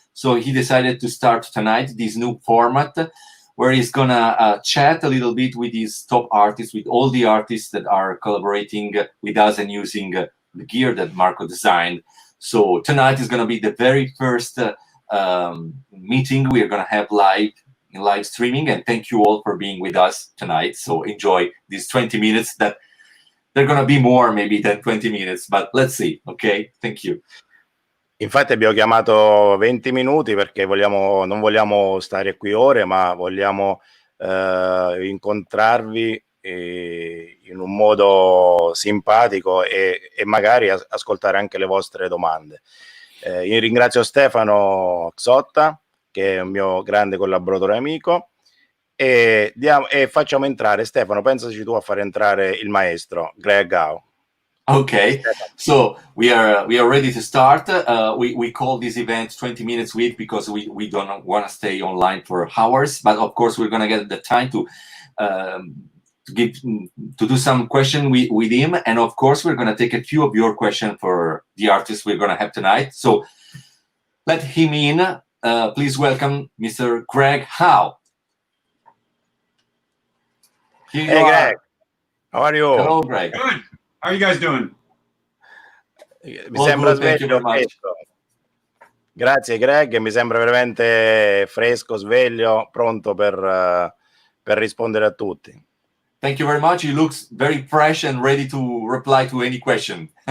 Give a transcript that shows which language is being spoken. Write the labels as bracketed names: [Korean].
[English] So he decided to start tonight this new format where he's gonna chat a little bit with his top artists, with all the artists that are collaborating with us and using the gear that Marco designed. So tonight is gonna be the very first meeting we're gonna have live streaming, and thank you all for being with us tonight. So enjoy these 20 minutes that they're gonna be more maybe than 20 minutes, but let's see. Ok, thank you. [Italian] Infatti abbiamo chiamato 20 minuti perché non vogliamo stare qui ore, ma vogliamo incontrarvi in un modo simpatico e magari ascoltare anche le vostre domande. Io ringrazio Stefano Xotta, che è un mio grande collaboratore e amico, e facciamo entrare, Stefano, pensaci tu a fare entrare il maestro Greg Howe. [English] Okay, so we are ready to start. We call this event 20 minutes with because we don't want to stay online for hours, but of course we're gonna get the time to do some question with him, and of course we're gonna take a few of your questions for the artists we're gonna have tonight. So let him in. Please welcome Mr. Greg Howe. Hey Greg, how are you? Hello, Greg. Good. How are you guys doing? [Italian] Mi sembra sveglio, fresco. Grazie Greg, mi sembra veramente fresco, sveglio, pronto per rispondere a tutti. [English] Thank you very much. He looks very fresh and ready to reply to any question.